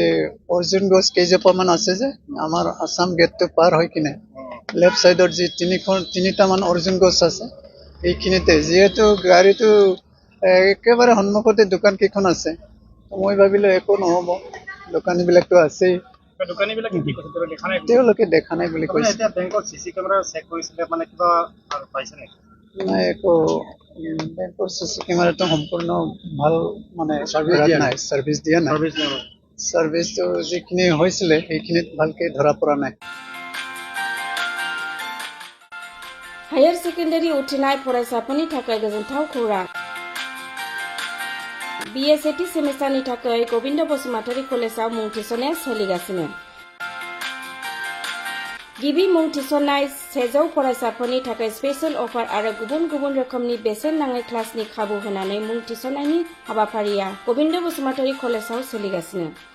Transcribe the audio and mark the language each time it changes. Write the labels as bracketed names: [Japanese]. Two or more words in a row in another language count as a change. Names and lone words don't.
[Assamese] অৰ্জুন গছ কেইজোপামান আছে যে আমাৰ আসাম গেটটো পাৰ হৈ কিনে [English] left side [Assamese] যি তিনিটামান অৰ্জুন গছ আছে এইখিনিতে যিহেতু গাড়ীটো একেবাৰে সন্মুখতে দোকান কেইখন আছে মই ভাবিলোঁ একো নহ'ব দোকানীবিলাকতো আছেই তেওঁলোকে দেখা নাই বুলি কৈছে নাই একো বেংকৰ চিচি কেমেৰাটো সম্পূৰ্ণ ভাল মানে চাৰ্ভিচ দিয়া নাই চাৰ্ভিচটো যিখিনি হৈছিলে সেইখিনিত ভালকে ধৰা পৰা নাই [English] higher secondary [Bodo] उथ्रिनाय फरायसाफोरनि थाखाय गोजोनथाव खौरां BA सेथि सेमिस्टारनि थाखाय गोविन्द बसुमतारी कलेजाव मुं थिसननाया सोलिगासिनो गिबि मुं थिसननाय 100 फरायसाफोरनि थाखाय [English] special offer [Bodo] आरो गुबुन गुबुन रोखोमनि बेसेन नाङै क्लासनि खाबु होनानै मुं थिसननायनि हाबाफारिया गोविन्द बसुमतारी कलेजाव सोलिगासिनो